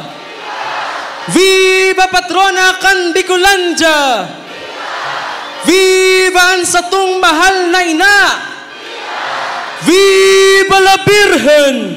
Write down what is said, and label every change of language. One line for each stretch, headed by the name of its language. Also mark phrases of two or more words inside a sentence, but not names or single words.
Spanish: Viva Patrona Candiculandia!
Bikol: Viva ang satong mahal na ina!
Spanish: Viva la Virgen!